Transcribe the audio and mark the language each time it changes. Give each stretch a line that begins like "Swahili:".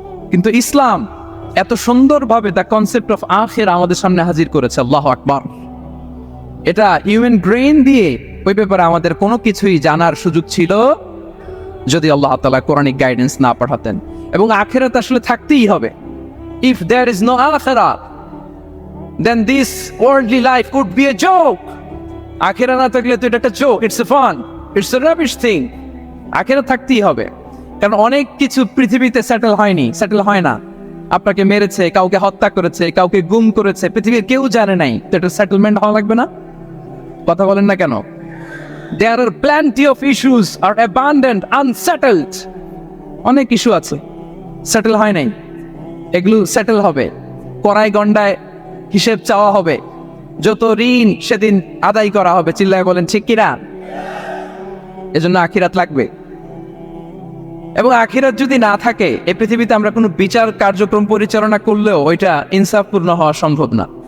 Bangla: কিন্তু ইসলাম এত সুন্দরভাবে
English: the concept of
Bangla: আখিরা আমাদের সামনে হাজির করেছে। আল্লাহু আকবার। এটা হিউম্যান ব্রেইন দিয়ে ওই ব্যাপারে আমাদের কোনো কিছুই জানার সুযোগ ছিল যদি আল্লাহ তাআলা কোরআনিক গাইডেন্স না পাঠাতেন। এবং আখিরাত আসলে থাকতেই হবে।
English: If there is no আখিরাত, then this worldly life could be a joke.
Bangla: আখিরাত না থাকলে তো এটা একটা joke,
English: It's a fun, it's a rubbish thing.
Bangla: আখিরাত থাকতেই হবে, কারণ অনেক কিছু পৃথিবীতে সেটেল হয়নি, সেটেল হয় না। আপনাকে মেরেছে, কাউকে হত্যা করেছে, কাউকে গুম করেছে, পৃথিবীর কেউ জানে নাই, তো এটা সেটেলমেন্ট হওয়া লাগবে না? কথা বলেন না কেন?
English: There are plenty of issues are abandoned, unsettled.
Bangla: অনেক ইস্যু আছে, সেটেল হয় নাই, এগুলো সেটেল হবে। কড়াই গন্ডায় হিসেব চাওয়া হবে, যত ঋণ সেদিন আদায় করা হবে। চিল্লায় বলেন ঠিক কিনা? এজন্য আখিরাত লাগবে। এবং আখিরাত যদি না থাকে, এই পৃথিবীতে আমরা কোনো বিচার কার্যক্রম পরিচালনা করলেও ওইটা ইনসাফপূর্ণ হওয়া সম্ভব না।